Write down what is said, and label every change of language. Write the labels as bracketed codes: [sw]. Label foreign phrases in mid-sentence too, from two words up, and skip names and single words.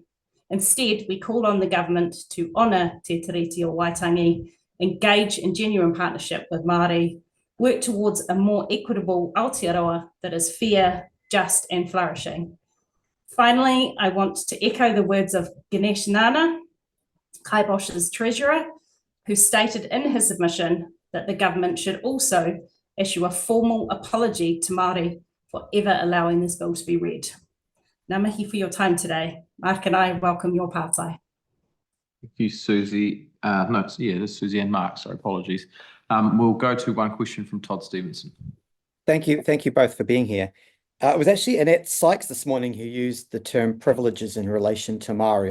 [en] Instead, we call on the government to honour Te Tiriti o Waitangi, engage in genuine partnership with Māori, work towards a more equitable Aotearoa that is fair, just and flourishing. Finally, I want to echo the words of Ganesh Nana, Kaibosh's treasurer, who stated in his submission that the government should also issue a formal apology to Māori for ever allowing this bill to be read. [mi] Ngā mihi [en] for your time today. Mark and I welcome your pātai. Thank you, Susie. No, yeah, this is Susie and Mark, sorry, apologies. We'll go to one question from Todd Stevenson. Thank you both for being here. It was actually Annette Sykes this morning who used the term privileges in relation to Maori.